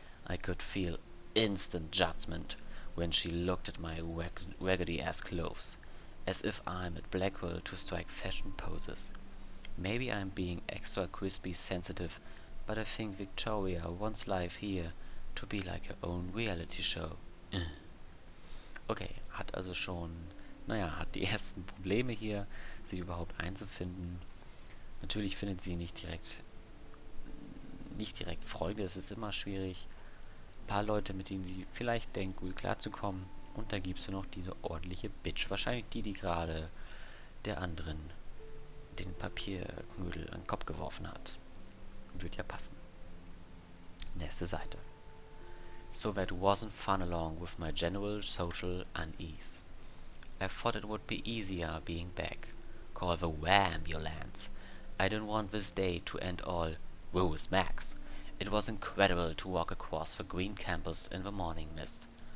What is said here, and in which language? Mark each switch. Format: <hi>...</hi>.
<en>I could feel instant judgment when she looked at my raggedy-ass clothes, as if I'm at Blackwell to strike fashion poses. Maybe I'm being extra crispy sensitive, but I think Victoria wants life here to be like her own reality show.</en> <de>Okay, hat also schon, hat die ersten Probleme hier, sich überhaupt einzufinden. Natürlich findet sie nicht direkt Freunde, es ist immer schwierig. Ein paar Leute, mit denen sie vielleicht denkt, gut klarzukommen. Und da gibt's ja noch diese ordentliche Bitch. Wahrscheinlich die gerade der anderen den Papierknödel an den Kopf geworfen hat. Wird ja passen. Nächste Seite.</de> <en>So that wasn't fun along with my general social unease. I thought it would be easier being back. Call the ambulance. I didn't want this day to end all with Max. It was incredible to walk across the green campus in the morning mist.</en>